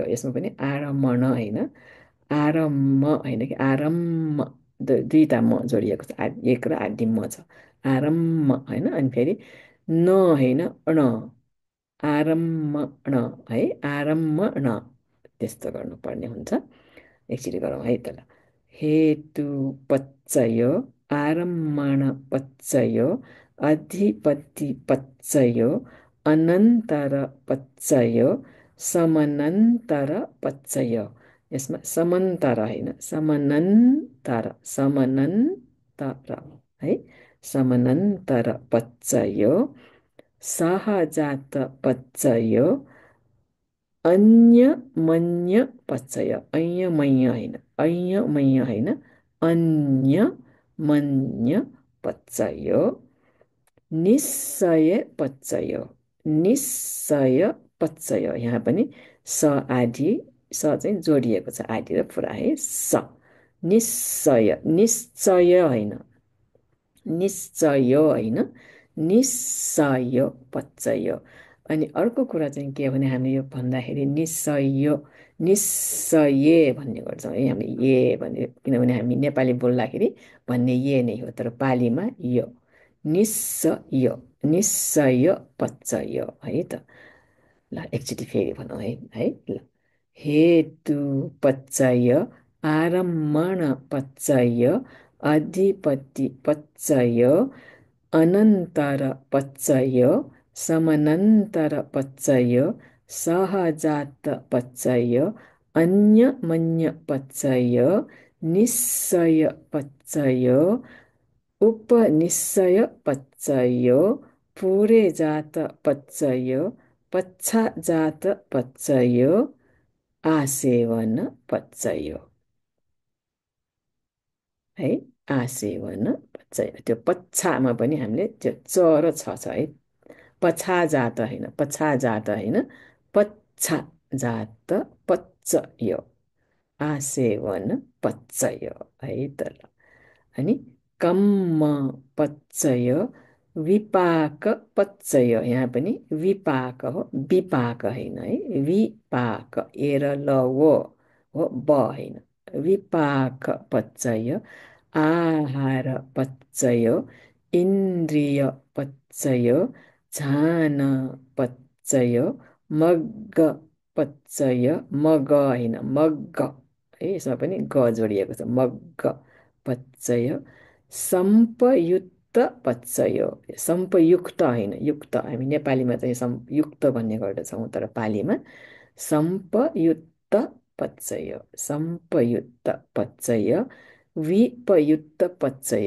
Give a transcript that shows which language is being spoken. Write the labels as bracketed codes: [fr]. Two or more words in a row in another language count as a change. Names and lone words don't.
[ne] यसमा पनि आरम्भण होइन, आरम्भ होइन कि आरम्भ, दुईवटा म जोडिएको छ, एक र आदि म छ। आरम्भ होइन, अनि फेरि न होइन ण, आरम्भण है, आरम्भण त्यस्तो गर्नुपर्ने हुन्छ। एकचोटि गरौँ है त ल। [pi] हेतु पच्चयो आरम्भण पच्चयो अधिपति पच्चयो अनन्तर पच्चयो समनन्तर पच्चयो। [ne] यसमा समन्तर होइन, समनन्तर समनन्तर है, [pi] समनन्तर पच्चयो सहजात पच्चयो अन्यमन्य पच्चय। [ne] ऐयमय्य होइन, ऐयमय्य होइन, [pi] अन्यमन्य पच्चयो निश्चय पच्चयो। निश्चय पच्चयो, [ne] यहाँ पनि स आदि स चाहिँ जोडिएको छ आदि र पुरा है। स निश्चय, निश्चय होइन, निश्चय होइन, [pi] निश्चय पच्चय। [ne] अनि अर्को कुरा चाहिँ के हो भने हामीले यो भन्दाखेरि निश्चय निश्चय भन्ने गर्छौँ है हामीले। ए भन्ने, किनभने हामी नेपाली बोल्दाखेरि भन्ने ए नै हो, तर पालीमा यो निश्चय, [pi] निश्चय पच्चय [ne] है त। ल एकचोटि फेरि भनौँ है ल। [pi] हेतु पच्चय आरम्भण पच्चय अधिपति पच्चय अनन्तर पच्चय समनन्तर पच्चय सहजात पच्चय अन्यमन्य पच्चय निश्चय पच्चय उपनिश्चय पच्चय पूरे जात पच्चय पच्छाजात पच्चय आसेवन पच्चय है। आसेवन पच्चय, [ne] त्यो पच्छामा पनि हामीले त्यो च र छ छ है। पछा जात होइन, पछा जात होइन, [pi] पच्छा जात पच्चय आसेवन पच्चय [ne] है त ल। अनि [pi] कम्म पच्चय विपाक पच्चय, [ne] यहाँ पनि विपाक हो, विपाक होइन है, विपाक एर ल वो हो, ब होइन, [pi] विपाक पच्चय आहार पच्चय इन्द्रिय पच्चय झान पच्चय मग्ग पच्चय, [ne] मग होइन मग्ग है, यसमा पनि ग जोडिएको छ, [pi] मग्ग पच्चय सम्पयुक्त पच्चय। [ne] सम्पयुक्त होइन, युक्त, हामी नेपालीमा चाहिँ युक्त भन्ने गर्दछौँ, तर पालीमा [pi] सम्पयुक्त पच्चय, सम्पयुक्त पच्चय विपयुक्त पच्चय।